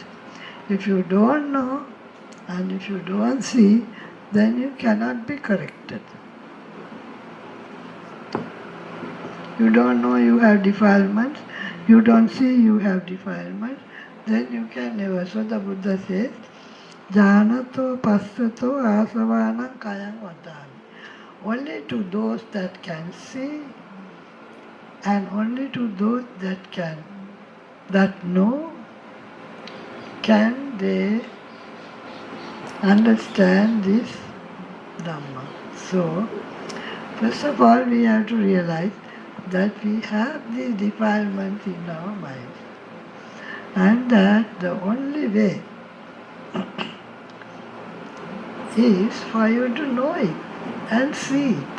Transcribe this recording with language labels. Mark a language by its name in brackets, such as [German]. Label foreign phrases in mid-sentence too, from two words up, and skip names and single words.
[English] If you don't know and if you don't see, then you cannot be corrected. You don't know you have defilements, you don't see you have defilements, then you can never. So the Buddha says, [Pali] Janato passato asavanam kayam vadami. [English] Only to those that can see and only to those that know can they understand this Dhamma. So, first of all, we have to realize that we have these defilements in our mind and that the only way is for you to know it and see it.